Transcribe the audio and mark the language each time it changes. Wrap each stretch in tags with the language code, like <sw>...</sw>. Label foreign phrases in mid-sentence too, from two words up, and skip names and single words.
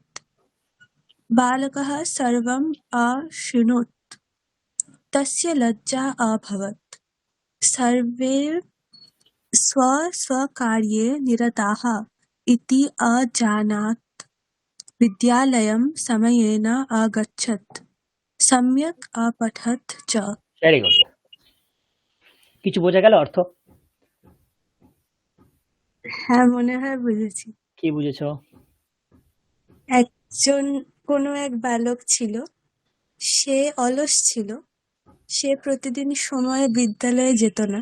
<sa>बालकः सर्वम् अशृणोत्, तस्य लज्जा अभवत्। सर्वे स्वकार्ये निरताः इति अजानात्। विद्यालयं समयेन अगच्छत्, सम्यक् अपठत् च।</sa> <en>very good.</en> <bn>কিছু বোঝা গেল অর্থ? হ্যাঁ মনে হয় বুঝেছি। কি বুঝেছো? কোনো এক বালক ছিল, সে অলস ছিল। সে প্রতিদিন সময়ে বিদ্যালয়ে যেত না।</bn>